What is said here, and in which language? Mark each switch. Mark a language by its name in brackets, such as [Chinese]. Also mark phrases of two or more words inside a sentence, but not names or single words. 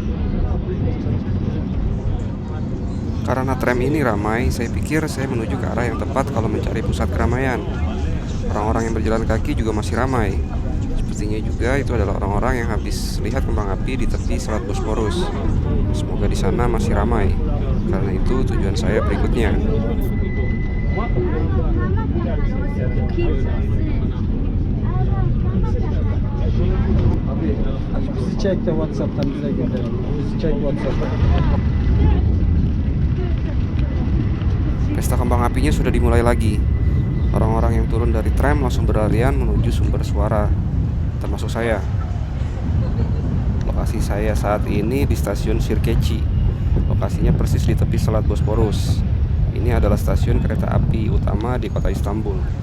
[Indonesian] Karena tram ini ramai, saya pikir saya menuju ke arah yang tepat kalau mencari pusat keramaian. Orang-orang yang berjalan kaki juga masih ramai. Sepertinya juga itu adalah orang-orang yang habis lihat kembang api di tepi Selat Bosporus. Semoga di sana masih ramai. Karena itu tujuan saya berikutnya. [Turkish] Bizi çek de WhatsApp'tan bize gönder. Bizi çek WhatsApp'tan. [Indonesian] Pesta kembang apinya sudah dimulai lagi. Orang-orang yang turun dari tram langsung berlarian menuju sumber suara, termasuk saya. Lokasi saya saat ini di stasiun Sirkeci. Lokasinya persis di tepi Selat Bosporus. Ini adalah stasiun kereta api utama di kota Istanbul.